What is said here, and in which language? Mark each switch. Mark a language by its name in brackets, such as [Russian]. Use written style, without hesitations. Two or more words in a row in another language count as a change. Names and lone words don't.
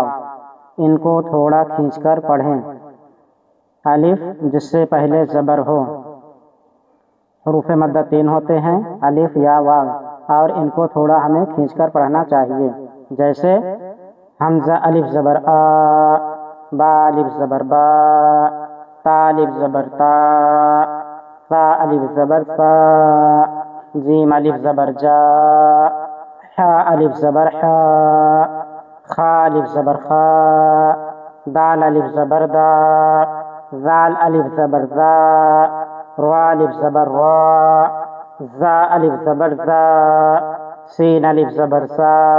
[Urdu] ان کو تھوڑا کھینچ کر پڑھیں۔ الف جس سے پہلے زبر ہو۔ حروف مدہ 3 ہوتے ہیں، الف، یا، واو، اور ان کو تھوڑا ہمیں کھینچ کر پڑھنا چاہیے۔ جیسے حمزہ الف زبر آ، با الف زبر با، تا الف زبر تا، ثا الف زبر ثا، جیم الف زبر جا، حا الف زبر حا، خا الف زبر خا، دال الف زبر دا، ذال الف زبر ذا، را الف زبر را، زا الف زبر زا، سین الف زبر سا،